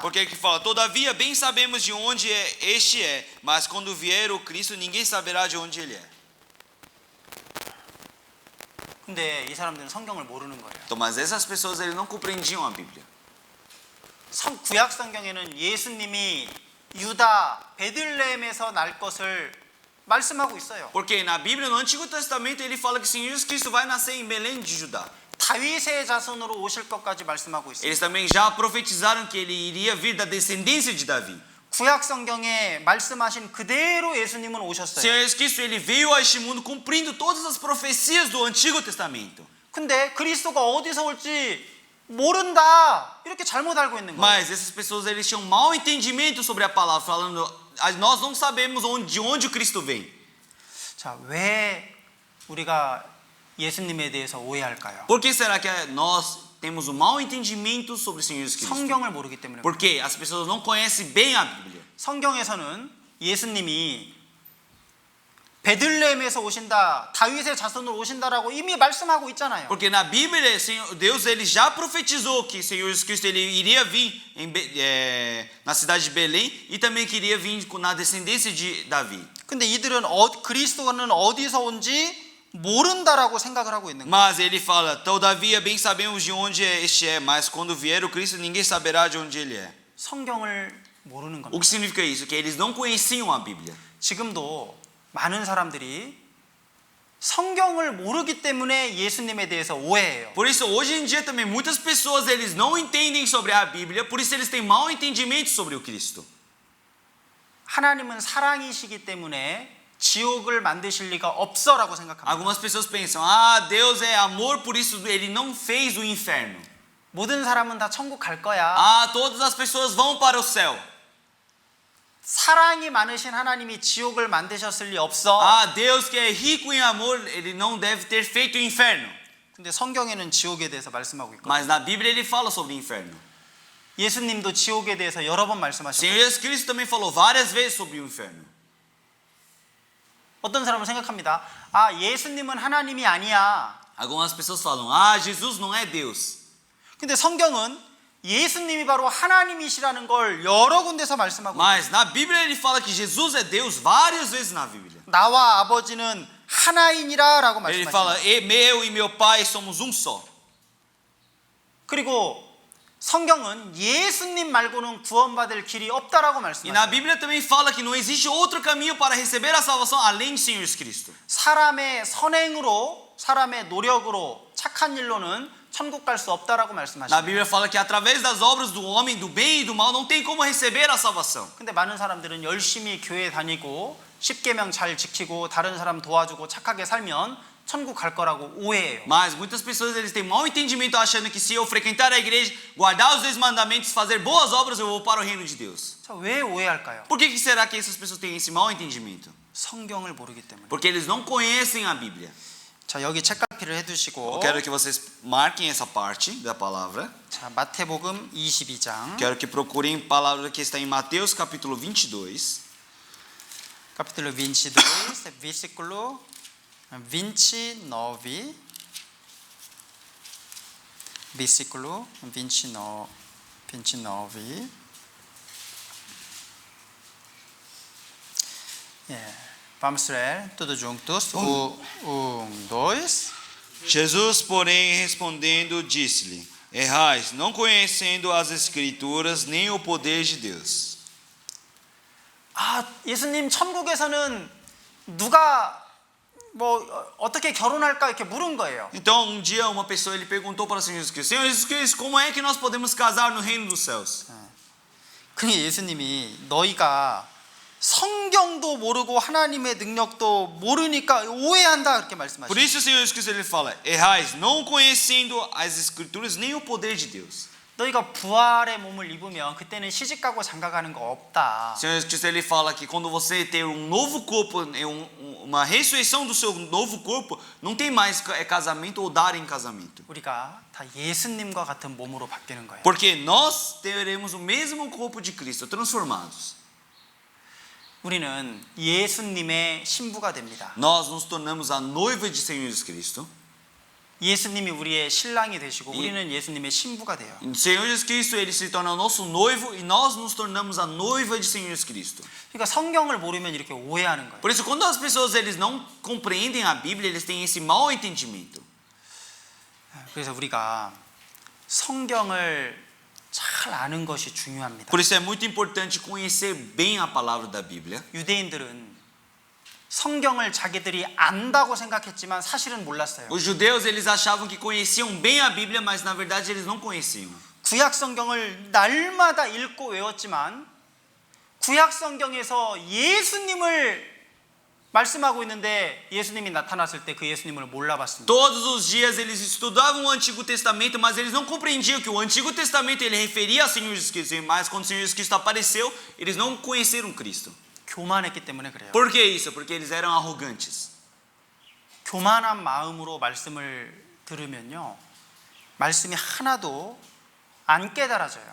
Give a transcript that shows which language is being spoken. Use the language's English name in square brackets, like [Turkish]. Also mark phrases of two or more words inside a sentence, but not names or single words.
[Portuguese] Porque ele fala, todavia bem sabemos de onde este é, mas quando vier o Cristo ninguém saberá de onde ele é. [Korean] 근데 이 사람들은 성경을 모르는 거예요. [Portuguese] Então, mas essas pessoas eles não compreendiam a Bíblia. [Korean] 구약 성경에는 예수님이 유다 베들레헴에서 날 것을 말씀하고 있어요. [Portuguese] Porque na Bíblia, no Antigo Testamento, ele fala que o Senhor Jesus Cristo vai nascer em Belém de Judá. [Korean] 다윗의 자손으로 오실 것까지 말씀하고 있어요. [Portuguese] Eles também já profetizaram que ele iria vir da descendência de Davi. [Korean] 구약 성경에 말씀하신 그대로 예수님은 [Portuguese] O [Korean] 오셨어요. [Portuguese] Senhor Jesus Cristo ele veio a este mundo cumprindo todas as profecias do Antigo Testamento. [Korean] 근데 그리스도가 어디서 올지 모른다 이렇게 잘못 알고 있는 거예요. [Portuguese] Mas essas pessoas eles tinham mau entendimento sobre a palavra, falando, nós não sabemos de onde o Cristo vem. [Korean] 자, 왜 우리가 예수님에 대해서 오해할까요? [Portuguese] Por que será que nós temos um mau entendimento sobre o Senhor Jesus Cristo? [Korean] 성경을 모르기 때문에. [Portuguese] Porque as pessoas não conhecem bem a Bíblia. [Korean] 성경에서는 예수님이 베들레헴에서 오신다, 다윗의 자손으로 오신다라고 이미 말씀하고 있잖아요. [Portuguese] Porque na Bíblia, Deus ele já profetizou que o Senhor Jesus Cristo ele iria vir na cidade de Belém e também que iria vir na descendência de Davi. [Korean] 근데 이들은 그리스도는 어디서 온지 모른다라고 생각을 하고 있는 거예요. [Portuguese] Mas ele fala, todavia bem sabemos de onde este é, mas quando vier o Cristo ninguém saberá de onde ele é. [Korean] 성경을 모르는 [Portuguese] O [Korean] 겁니다. [Portuguese] que significa isso? Que eles não conheciam a Bíblia. [Korean] 지금도 많은 사람들이 성경을 모르기 때문에 예수님에 대해서 오해해요. [Portuguese] Por isso, hoje em dia também muitas pessoas eles não entendem sobre a Bíblia, por isso eles têm mau entendimento sobre o Cristo. [Korean] 하나님은 사랑이시기 때문에 지옥을 만드실 리가 없어라고 생각합니다. [Portuguese] Algumas pessoas pensam, Deus é amor, por isso ele não fez o inferno. [Korean] 모든 사람은 다 천국 갈 거야. [Portuguese] Todas as pessoas vão para o céu. [Korean] 사랑이 많으신 하나님이 지옥을 만드셨을 리 없어. [Portuguese] Deus que é rico em amor, ele não deve ter feito o inferno. [Korean] 근데 성경에는 지옥에 대해서 말씀하고 있거든요. [Portuguese] Mas na Bíblia ele fala sobre o inferno. [Korean] 예수님도 지옥에 대해서 여러 번 [Portuguese] O [Korean] 말씀하셨고 [Portuguese] Senhor Jesus Cristo também falou várias vezes sobre o inferno. [Korean] 어떤 사람은 생각합니다. 예수님은 하나님이 아니야. [Portuguese] Algumas pessoas falam, Jesus não é Deus. [Korean] 근데 성경은 예수님이 바로 하나님이시라는 걸 여러 군데서 말씀하고 있어요. [Portuguese] Mas na Bíblia ele fala que Jesus é Deus várias vezes na Bíblia. [Korean] 나와 아버지는 하나이니라라고 [Portuguese] Ele fala, [Korean] 말씀하십니다. [Portuguese] eu e meu pai somos um só. [Korean] 그리고 성경은 예수님 말고는 구원받을 길이 없다라고 [Portuguese] E na [Korean] 말씀하십니다. [Portuguese] Bíblia também fala que não existe outro caminho para receber a salvação além de Senhor Jesus Cristo. [Korean] 사람의 선행으로, 사람의 노력으로 착한 일로는 천국 갈 수 없다라고 [Portuguese] Na [Korean] 말씀하십니다. [Portuguese] Bíblia fala que através das obras do homem, do bem e do mal, não tem como receber a salvação. [Korean] 근데 많은 사람들은 열심히 교회 다니고 십계명 잘 지키고 다른 사람 도와주고 착하게 살면 천국 갈 거라고 오해해요. [Portuguese] Mas muitas pessoas eles têm mau entendimento achando que se eu frequentar a igreja, guardar os 10 mandamentos, fazer boas obras, eu vou para o reino de Deus. [Korean] 자, 왜 오해할까요? [Portuguese] Por que será que essas pessoas têm esse mau entendimento? [Korean] 성경을 모르기 때문에. [Portuguese] Porque eles não conhecem a Bíblia. [Korean] 자, 여기 책갈피를 [Portuguese] Eu [Korean] 해두시고 [Portuguese] quero que vocês marquem essa parte da palavra. [Korean] 자, 마태복음 22장 [Portuguese] Quero que procurem a palavra que está em Mateus capítulo 22. capítulo 22 versículo 29 versículo 29 vamos ler todos juntos. Dois. Jesus, porém, respondendo, disse-lhe: Errais, não conhecendo as Escrituras nem o poder de Deus. [Korean] 아, 예수님 천국에서는 누가 뭐 어떻게 결혼할까 이렇게 물은 거예요. [Portuguese] Então, um dia uma pessoa ele perguntou para o Senhor Jesus Cristo: Senhor Jesus Cristo, como é que nós podemos casar no reino dos céus? [Korean] 그러니 예수님이 너희가 성경도 모르고 하나님의 능력도 모르니까 오해한다 그렇게 [Portuguese] Por [Korean] 말씀하시죠. [Portuguese] isso o Senhor Jesus Cristo ele fala: Errais, não conhecendo as Escrituras nem o poder de Deus. [Korean] 너희가 부활의 몸을 입으면 그때는 시집 가고 장가 가는 거 없다. [Portuguese] O Senhor Jesus Cristo ele fala que quando você ter um novo corpo, uma ressurreição do seu novo corpo, não tem mais casamento ou dar em casamento. [Korean] 우리가 다 예수님과 같은 몸으로 바뀌는 거예요. [Portuguese] Porque nós teremos o mesmo corpo de Cristo, transformados. [Korean] 우리는 예수님의 신부가 됩니다. [Portuguese] Nós nos tornamos a noiva de Senhor Jesus Cristo. [Korean] 예수님이 우리의 신랑이 되시고 우리는 예수님의 신부가 돼요. [Portuguese] O Senhor Jesus Cristo ele se torna o nosso noivo e nós nos tornamos a noiva de Senhor Jesus Cristo. [Korean] 그러니까 성경을 모르면 이렇게 오해하는 거예요. [Portuguese] Por isso, quando as pessoas eles não compreendem a Bíblia, eles têm esse mau entendimento. [Korean] 그래서 우리가 성경을 잘 아는 것이 중요합니다. [Portuguese] Por isso é muito importante conhecer bem a palavra da Bíblia. [Korean] 유대인들은 성경을 자기들이 안다고 생각했지만 사실은 몰랐어요. [Portuguese] Os judeus eles achavam que conheciam bem a Bíblia, mas na verdade eles não conheciam. [Korean] 구약 성경을 날마다 읽고 외웠지만 구약 성경에서 예수님을 말씀하고 있는데 예수님이 나타났을 때 그 예수님을 몰라봤습니다. [Portuguese] Todos os dias eles estudavam o Antigo Testamento, mas eles não compreendiam que o Antigo Testamento ele referia a Senhor Jesus Cristo, mas quando o Senhor Jesus Cristo apareceu, eles não conheceram Cristo. [Korean] 교만했기 때문에 그래요. [Portuguese] Por que isso? Porque eles eram arrogantes. [Korean] 교만한 마음으로 말씀을 들으면요, 말씀이 하나도 안 깨달아져요.